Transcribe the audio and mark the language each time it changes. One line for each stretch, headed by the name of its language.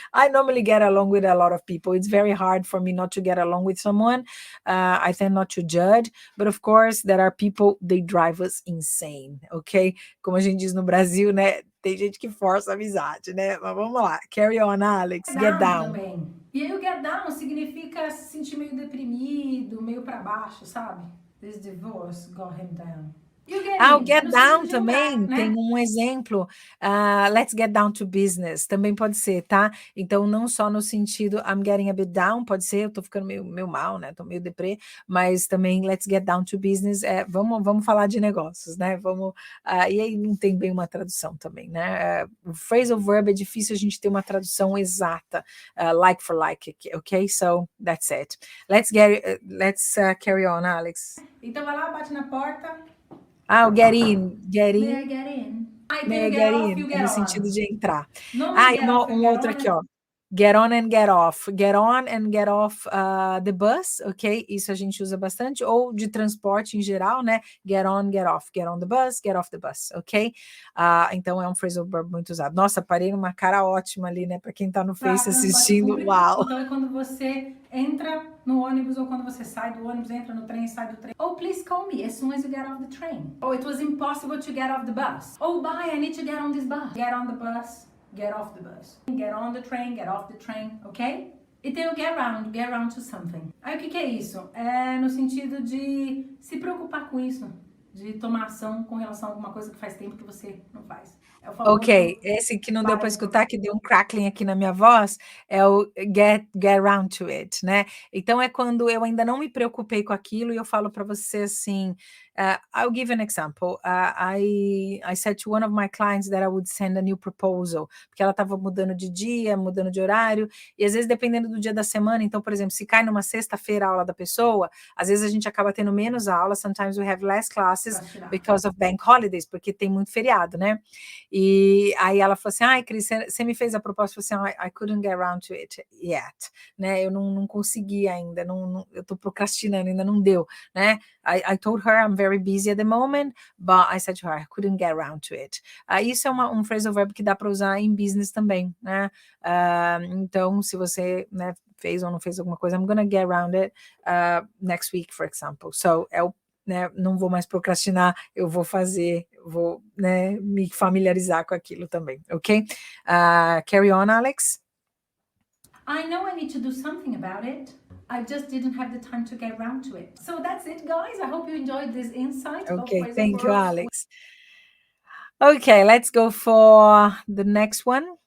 English: I normally get along with a lot of people. It's very hard for me not to get along with someone. I tend not to judge, but of course, there are people, they drive us insane, ok?
Portuguese: Como a gente diz no Brasil, né? Tem gente que força a amizade, né? Mas vamos lá.
English: Carry on, Alex. Get down.
Portuguese: Também. E aí o get down significa se sentir meio deprimido, meio pra baixo, sabe?
English: This divorce got him down.
Portuguese: O get down também, né? Tem um exemplo,
English: let's get down to business,
Portuguese: também pode ser, tá? Então, não só no sentido
English: I'm getting a bit down,
Portuguese: pode ser, eu tô ficando meio mal, né? Tô meio deprê, mas também
English: let's get down to business,
Portuguese: vamos falar de negócios, né? E aí não tem bem uma tradução também, né? O phrasal verb é difícil a gente ter uma tradução exata,
English: like for like,
Portuguese: ok?
English: So, that's it. Let's carry on, Alex.
Portuguese: Então, vai lá, bate na porta. O get in.
English: May I get in?
Portuguese: May I get in, no sentido de entrar. Um outro aqui, ó.
English: Get on and get off. Get on and get off the bus, ok?
Portuguese: Isso a gente usa bastante. Ou de transporte em geral, né?
English: Get on, get off. Get on the bus, get off the bus, ok?
Portuguese: Então é um phrasal verb muito usado. Nossa, parei numa cara ótima ali, né? Para quem tá no Face assistindo, uau! Então é quando você entra no ônibus ou quando você sai do ônibus, entra no trem, sai do trem.
English: Oh, please call me as soon as you get off the train. Oh, it was impossible to get off the bus. Oh, bye, I need to get on this bus. Get on the bus. Get off the bus. Get on the train, get off the train, ok?
Portuguese: E tem o
English: get round to something.
Portuguese: Aí o que é isso? É no sentido de se preocupar com isso, de tomar ação com relação a alguma coisa que faz tempo que você não faz. É o famoso Ok, esse que não deu para para de escutar, que deu um crackling aqui na minha voz, é o get around to it, né? Então é quando eu ainda não me preocupei com aquilo e eu falo para você assim,
English: I'll give an example. I said to one of my clients that I would send a new proposal,
Portuguese: porque ela estava mudando de dia, mudando de horário, e às vezes dependendo do dia da semana, então, por exemplo, se cai numa sexta-feira a aula da pessoa, às vezes a gente acaba tendo menos aulas,
English: sometimes we have less classes because of bank holidays,
Portuguese: porque tem muito feriado, né? E aí ela falou assim, ai, Cris, você me fez a proposta, eu falei assim,
English: I couldn't get around to it yet,
Portuguese: né? Eu não consegui ainda, eu estou procrastinando, ainda não deu, né?
English: I told her I'm very busy at the moment, but I said to her, I couldn't get around to it.
Portuguese: Isso é um phrasal verb que dá para usar em business também, né? Então, se você, né, fez ou não fez alguma coisa,
English: I'm gonna get around it next week, for example.
Portuguese: So, né, não vou mais procrastinar, eu vou fazer, vou, né, me familiarizar com aquilo também, ok?
English: Carry on, Alex. I know I need to do something about it. I just didn't have the time to get around to it. So that's it, guys. I hope you enjoyed this insight of Okay, phrasal thank you, verbs. Alex. Okay, let's go for the next one.